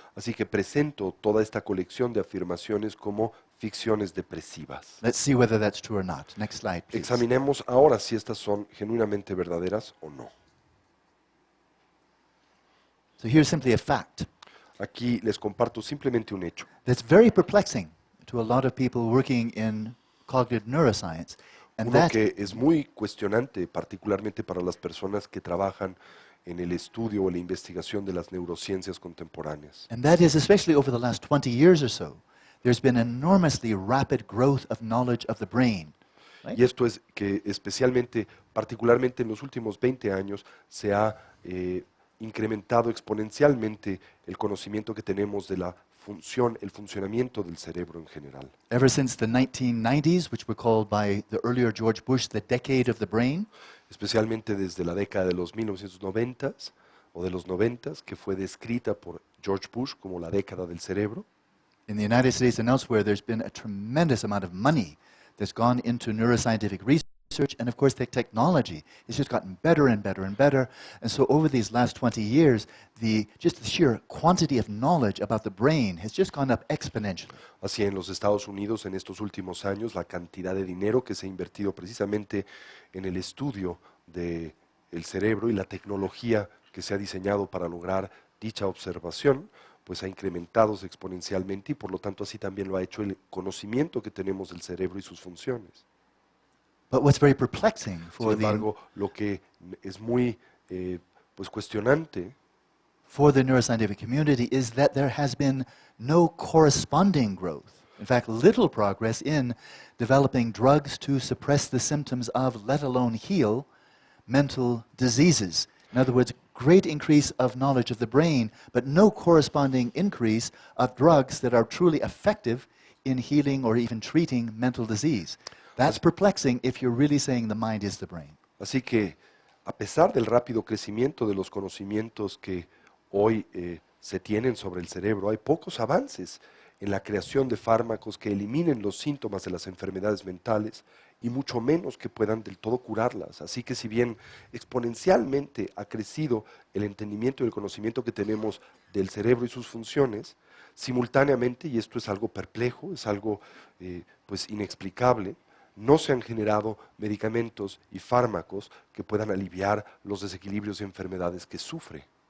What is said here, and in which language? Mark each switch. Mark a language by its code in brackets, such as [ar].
[es] Así que presento toda esta colección de afirmaciones como ficciones depresivas. [en] Let's see whether that's true or not. Next slide, please. [es] Examinemos ahora si estas son genuinamente verdaderas o no. [en] So here's simply a fact [es] Aquí les comparto simplemente un hecho. [en] that's very perplexing to a lot of people working in cognitive neuroscience. And [es] Uno [en] that, [es] que es muy cuestionante, particularmente para las personas que trabajan en el estudio o la investigación de las neurociencias contemporáneas. [en] and that is especially over the last 20 years or so, there's been enormously rapid growth of knowledge of the brain. Right? [es] Y esto es que especialmente, particularmente en los últimos 20 años, se ha incrementado exponencialmente el conocimiento que tenemos de la función, el funcionamiento del cerebro en general. [en] Ever since the 1990s, which were called by the earlier George Bush the decade of the brain, [es] Especialmente desde la década de los 1990 o de los 90, que fue descrita por George Bush como la década del cerebro. [en] in the United States and elsewhere, there's been a tremendous amount of money that's gone into neuroscientific research, and of course, the technology has just gotten better and better and better. And so, over these last 20 years, just the sheer quantity of knowledge about the brain has just gone up exponentially. [es] Así en los Estados Unidos en estos últimos años la cantidad de dinero que se ha invertido precisamente en el estudio del cerebro y la tecnología que se ha diseñado para lograr dicha observación, pues ha incrementado exponencialmente y por lo tanto así también lo ha hecho el conocimiento que tenemos del cerebro y sus funciones. [en] But what's very perplexing [es] Sin [en] for [es] embargo, lo que es muy pues cuestionante [en] for the neuroscientific community is that there has been no corresponding growth. In fact, little progress in developing drugs to suppress the symptoms of, let alone heal, mental diseases. In other words, great increase of knowledge of the brain, but no corresponding increase of drugs that are truly effective in healing or even treating mental disease. That's perplexing if you're really saying the mind is the brain. [es] Así que, a pesar del rápido crecimiento de los conocimientos que hoy se tienen sobre el cerebro, hay pocos avances en la creación de fármacos que eliminen los síntomas de las enfermedades mentales y mucho menos que puedan del todo curarlas. Así que si bien exponencialmente ha crecido el entendimiento y el conocimiento que tenemos del cerebro y sus funciones, simultáneamente, y esto es algo perplejo, es algo pues inexplicable, no se han generado medicamentos y fármacos que puedan aliviar los desequilibrios y enfermedades que sufre.